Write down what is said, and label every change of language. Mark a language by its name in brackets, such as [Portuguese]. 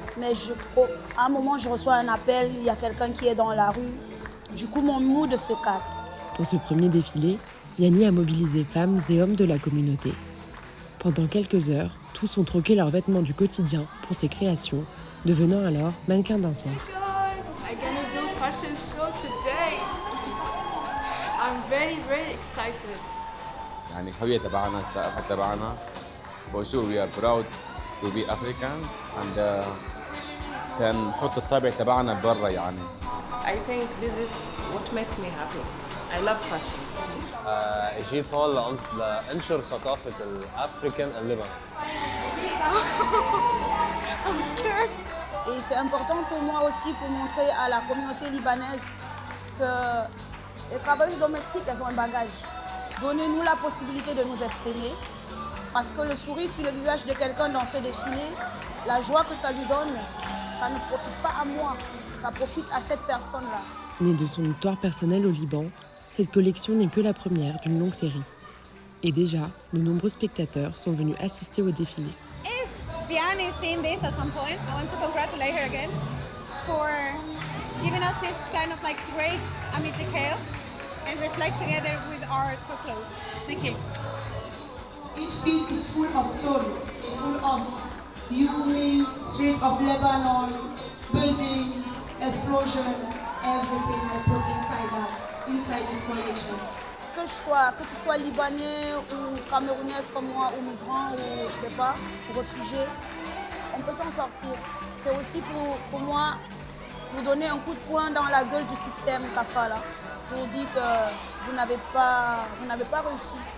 [French] Mais à un moment, je reçois un appel, il y a quelqu'un qui est dans la rue. Du coup, mon mood se casse. Pour ce premier défilé, Vianney a mobilisé femmes et hommes de la communauté. Pendant quelques heures, tous ont troqué leurs vêtements du quotidien pour ces créations, devenant alors mannequins d'un soir. [English] I'm gonna do fashion show today. I'm very excited. [Arabic] يعني الهوية تبعنا الثقافة تبعنا [English] for sure we are proud to be African and [Arabic] كان نحط الطابع تبعنا برا يعني. [English] I think this is what makes me happy. I love fashion. [Arabic] جيت هون لأنشر ثقافة الأفريكان اللبنان. [English] I'm scared. [French] Et c'est important pour moi aussi pour montrer à la communauté libanaise que les travailleuses domestiques, elles ont un bagage. Donnez-nous la possibilité de nous exprimer parce que le sourire sur le visage de quelqu'un dans ce défilé, la joie que ça lui donne, ça ne profite pas à moi, ça profite à cette personne-là. Née de son histoire personnelle au Liban, cette collection n'est que la première d'une longue série. Et déjà, de nombreux spectateurs sont venus assister au défilé. [English] Vianney is seeing this at some point. I want to congratulate her again for giving us this kind of like break amid the chaos and reflect together with art for clothes. Thank you. Each piece is full of story, full of you, me, street of Lebanon, building, explosion, everything I put inside this collection. [French] Que tu sois libanais ou camerounaise comme moi, ou migrant, ou je sais pas, ou réfugié, on peut s'en sortir. C'est aussi pour moi, pour donner un coup de poing dans la gueule du système kafala, pour dire que vous n'avez pas réussi.